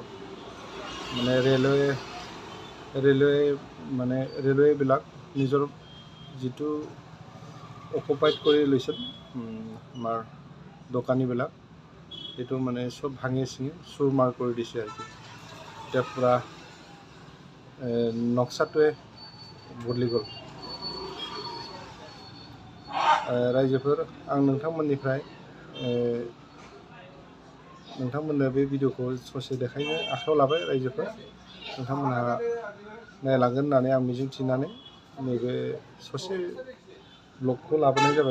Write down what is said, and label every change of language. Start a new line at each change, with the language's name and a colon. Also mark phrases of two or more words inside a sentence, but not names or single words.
Assamese: মানে ৰেলৱেবিলাক নিজৰ যিটো অকুপাইড কৰি লৈছিল আমাৰ দোকানীবিলাক, সেইটো মানে চব ভাঙি চিঙি চুৰমাৰ কৰি দিছে আৰকি। এতিয়া পূৰা নক্সাটোৱে বদলি গ'ল।
Bodo: रायजोफोर, आं नोंथांमोननो बे भिडिअखौ ससे देखायनो आखायाव लाबाय। रायजोफोर, नोंथांमोनहा नायलांगोन होननानै आं मिजिं थिनानै नैबे ससे ब्लगखौ लाबोनाय जाबाय।